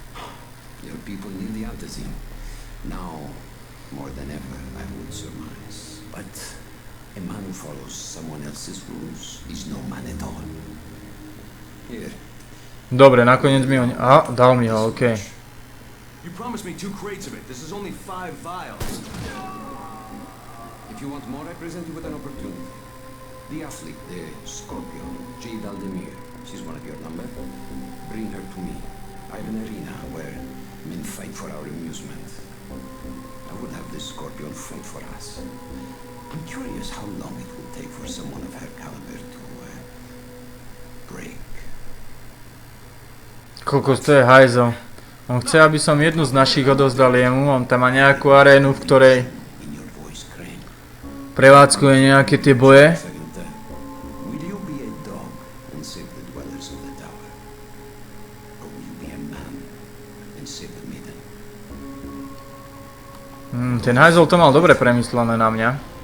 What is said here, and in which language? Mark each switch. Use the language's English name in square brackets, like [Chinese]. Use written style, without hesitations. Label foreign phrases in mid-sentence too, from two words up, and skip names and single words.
[Slovak] Dobre, nakoniec mi ho... Aha, dal mi ho, okej. [English] You promised me 2 crates of it. This is only 5 vials. If you want more, I present you with an opportunity. The athlete, the Scorpion, Jade Aldemir. She's one of your number. Bring her to me. I have an arena where men fight for our amusement. I would have the Scorpion fight for us. I'm curious how long it will take for someone of her caliber to break. [Slovak] Kokos, to je hajzo. On chce, aby som jednu z našich odozdal jemu, on tam má nejakú arénu, v ktorej prevádzkuje nejaké tie boje. Ten hajzol to mal dobre premyslené na mňa.